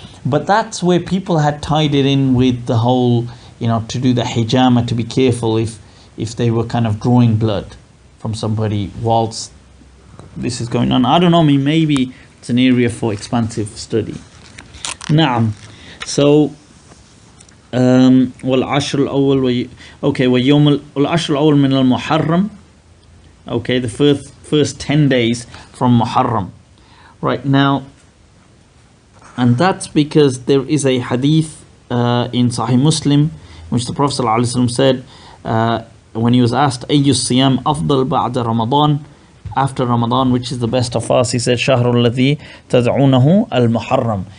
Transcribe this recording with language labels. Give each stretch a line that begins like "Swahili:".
English: But that's where people had tied it in with the whole, to do the hijama, to be careful if they were kind of drawing blood from somebody whilst this is going on. I don't know, maybe It's an area for expansive study.
Arabic: نعم. So والعشر الأول okay واليوم والعشر الأول من المحرم.
English: Okay, the first 10 days from Muharram. Right now, and that's because there is a hadith in Sahih Muslim, in which the Prophet ﷺ said, when he was asked,
Arabic: أي الصيام أفضل بعد رمضان,
English: after Ramadan, which is the best of us, he said,
Arabic: شهر الذي تدعونه المحرم.